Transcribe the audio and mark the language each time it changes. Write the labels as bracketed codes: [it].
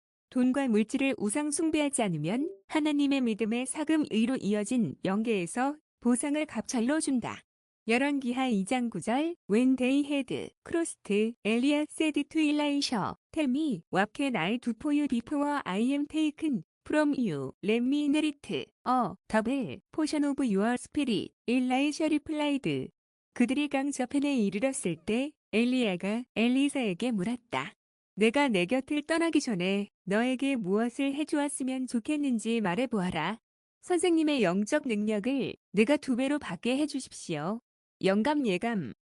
[ko] 돈과 물질을 우상 숭배하지 않으면 하나님의 믿음의 사금의로 이어진 영계에서 보상을 갑절로 준다. 열왕기하 2장 9절 [en] When they had crossed, Elias said to Elisha, Tell me, what can I do for you before I am taken from you? Let me inherit a double portion of your spirit. Elisha replied. [ko] 그들이 강 저편에 이르렀을 때 엘리야가 엘리사에게 물었다. 내가 내 곁을 떠나기 전에 너에게 무엇을 해주었으면 좋겠는지 말해보아라. 선생님의 영적 능력을 내가 2배로 받게 해주십시오. 영감 예감.